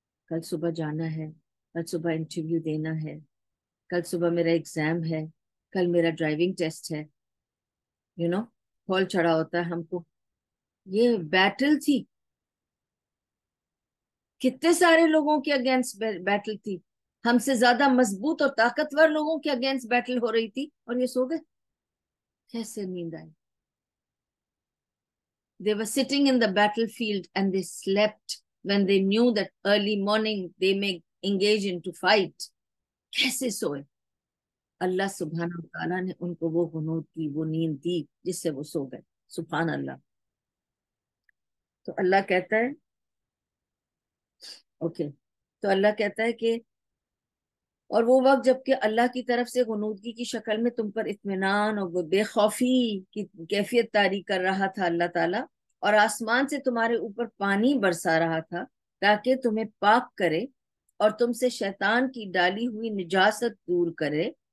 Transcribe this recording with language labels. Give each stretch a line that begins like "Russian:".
Urdu: کل صبح جانا ہے، کل صبح انٹرویو دینا ہے، کل صبح میرا ایگزام ہے، کل میرا ڈرائیونگ ٹیسٹ ہے. ہال چڑھا ہوتا ہے ہم کو. یہ بیٹل تھی، کتنے سارے لوگوں کے اگینسٹ بیٹل تھی، ہم سے زیادہ مضبوط اور طاقتور لوگوں کے اگینسٹ بیٹل ہو رہی تھی، اور یہ سو گئے. کیسے نیند آئی؟
English: They were sitting in the battlefield and they slept when they knew that early morning they may engage into fight.
Urdu: کیسے سوئے؟ اللہ سبحانہ وتعالیٰ نے ان کو وہ غنود کی، وہ نیند دی جس سے وہ سو گئے. سبحان اللہ. تو اللہ کہتا ہے اوکے، تو اللہ کہتا ہے کہ اور وہ وقت جب کہ اللہ کی طرف سے غنودگی کی شکل میں تم پر اطمینان اور وہ بے خوفی کی کیفیت طاری کر رہا تھا اللہ تعالیٰ، اور آسمان سے تمہارے اوپر پانی برسا رہا تھا تاکہ تمہیں پاک کرے اور تم سے شیطان کی ڈالی ہوئی نجاست دور کرے